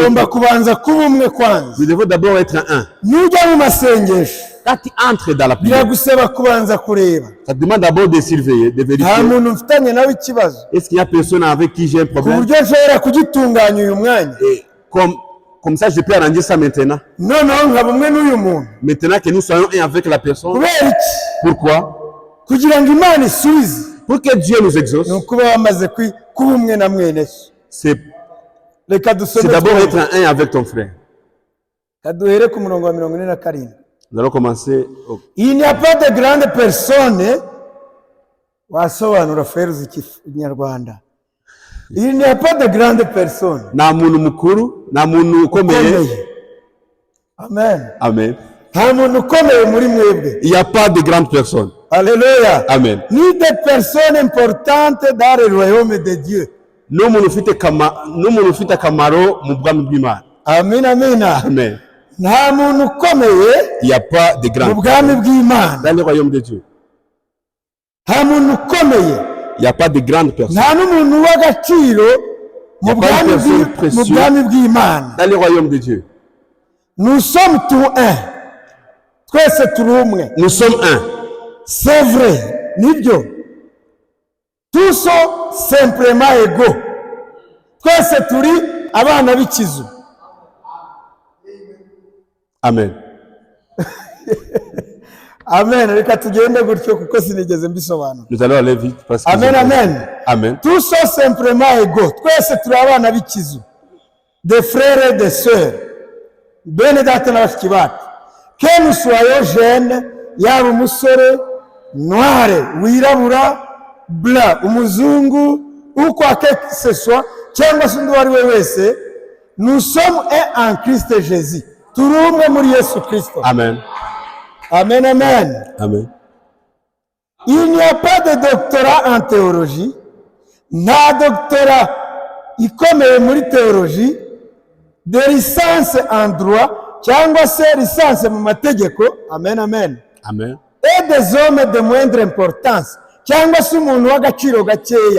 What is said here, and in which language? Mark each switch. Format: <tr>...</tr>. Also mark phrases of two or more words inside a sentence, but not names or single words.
<rw>tugomba kubanza kuba umwe kwanza.</rw> <fr>nous devons d'abord être un.</fr> <rw>Nujya mu masengesho</rw> <fr>Quand tu entres dans la prière,</fr> <rw>biragusaba kubanza kureba</rw> <fr>ça te demande d'abord de surveiller, de</fr> <rw>nta</rw> <fr>vérifier.</fr> <rw>muntu mfitanye nawe ikibazo</rw> <fr>Est-ce qu'il y a personne avec qui j'ai un</fr> <rw>ku</rw> <fr>problème?</fr> <rw>buryo nshobora kugitunganya uyu mwanya,</rw> <fr>Et comme ça, je peux arranger ça maintenant.</fr> <rw>noneho nkaba umwe n'uyu muntu.</rw> <fr>Maintenant que nous soyons un avec la personne.</fr> <rw>Kubera iki?</rw> <fr>Pourquoi?</fr> <rw>Kugira ngo Imana isubize</rw> <fr>Pour que Dieu nous exauce,</fr> <rw>ni ukuba wamaze kuba umwe na mwene so.</rw> <fr>c'est</fr> <rw>Reka dusome</rw> <fr>d'abord</fr> <rw>twumve.</rw> <fr>être un avec ton frère.</fr> <rw>Kaduhere ku murongo wa 47.</rw> <fr>Nous allons commencer. Il n'y a pas de grande personne,</fr> <rw>wasobanura frère z'ikinyarwanda.</rw> <fr>Il n'y a pas de grande personne.</fr> <rw>Nta muntu mukuru, nta muntu ukomeye. Ukomeye. Amen. Amen. Nta muntu ukomeye muri mwebwe.</rw> <fr>Il n'y a pas de grandes personnes. Alléluia. Amen. Ni de personnes importantes dans le royaume de Dieu.</fr> <rw>N'umuntu ufite akamaro mu bwami bw'Imana. Amen, amen. Amen. Nta muntu ukomeye</rw> <fr>Il n'y a pas de</fr> <rw>mu</rw> <fr>grandes</fr> <rw>bwami bw'Imana.</rw> <fr>dans le royaume de Dieu.</fr> <rw>Nta muntu ukomeye,</rw> <fr>Il n'y a pas de grandes personnes</fr> <rw>nta n'umuntu w'agaciro mu</rw> <fr>Y a pas de personne</fr> <rw>mu</rw> <fr>précieuse.</fr> <rw>bwami bw'Imana.</rw> <fr>dans le royaume de Dieu. Nous sommes tous un.</fr> <rw>Twese turi umwe.</rw> <fr>Nous sommes un. C'est vrai, nibyo. Tous sont simplement égaux.</fr> <rw>Twese turi abana b'ikizu. Amen. Amen. Reka tugende gutyo kuko sinigeze mbisobanura.</rw> <fr>Nous allons aller vite parce que Amen, amen. Amen. Tous sont simplement égaux.</fr> <rw>Twese turi abana b'ikizu.</rw> <fr>Des frères et des sœurs.</fr> <rw>Bene data na bashiki bacu.</rw> <fr>Que nous soyons jeunes,</fr> <rw>yaba umusore, noire, wirabura, blanc, umuzungu,</rw> <fr>ou quoi que ce soit,</fr> <rw>cyangwa se undi uwo ari we wese,</rw> <fr>nous sommes un en Christ Jésus.</fr> <rw>Turi umwe muri Yesu Kristo. Amen. Amen, amen. Amen.</rw> <fr>Il n'y a pas de doctorat en théologie,</fr> <rw>nta doctorat ikomeye muri théologie,</rw> <fr>de licence en droit,</fr> <rw>cyangwa se licence mu mategeko. Amen, amen. Amen.</rw> <fr>et des hommes de moindre importance</fr> <rw>cyangwa se umuntu w'agaciro gakeya.</rw>